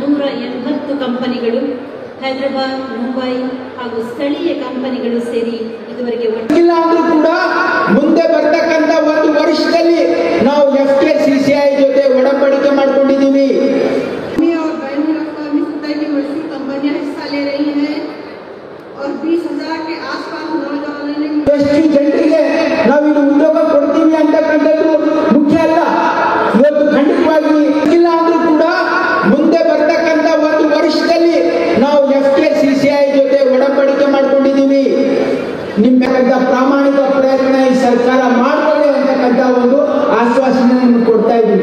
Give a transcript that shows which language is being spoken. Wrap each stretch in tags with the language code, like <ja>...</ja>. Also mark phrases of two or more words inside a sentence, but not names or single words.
<kn>180 ಕಂಪನಿಗಳು ಹೈದರಾಬಾದ್, ಮುಂಬೈ ಹಾಗೂ ಸ್ಥಳೀಯ ಕಂಪನಿಗಳು ಸೇರಿ ಇದುವರೆಗೆ ಇಲ್ಲ ಅಂದ್ರೂ ಕೂಡ ಮುಂದೆ ಬರ್ತಕ್ಕಂಥ ಒಂದು ವರ್ಷದಲ್ಲಿ ನಾವು FKCCI ಜೊತೆ ಒಡಂಬಡಿಕೆ ಮಾಡ್ಕೊಂಡಿದ್ದೀವಿ.</kn> <ur>اور بین الاقوامی سطح کی مشہور کمپنیاں حصہ لے رہی ہیں اور 20,000 کے آس پاس نوجوانوں نے</ur> <kn>ಎಷ್ಟು ಜನರಿಗೆ ನಾವು ಇದು ಉದ್ಯೋಗ ಕೊಡ್ತೀವಿ ಅಂತಕ್ಕಂಥದ್ದು ಮುಖ್ಯ ಅಲ್ಲ. ಇವತ್ತು ಖಂಡಿತವಾಗಿ ಇಲ್ಲ ಅಂದ್ರೂ ಕೂಡ ಮುಂದೆ ಬರ್ತಕ್ಕಂಥ ಒಂದು ವರ್ಷದಲ್ಲಿ ನಾವು FKCCI ಜೊತೆ ಒಡಂಬಡಿಕೆ ಮಾಡ್ಕೊಂಡಿದ್ದೀವಿ. ನಿಮ್ಮೆಲ್ಲ ಪ್ರಾಮಾಣಿಕ ಪ್ರಯತ್ನ ಈ ಸರ್ಕಾರ ಮಾಡ್ಕೊಳ್ಳಿ ಅಂತಕ್ಕಂಥ ಒಂದು ಆಶ್ವಾಸನೆ ಕೊಡ್ತಾ ಇದ್ದೀವಿ.</kn>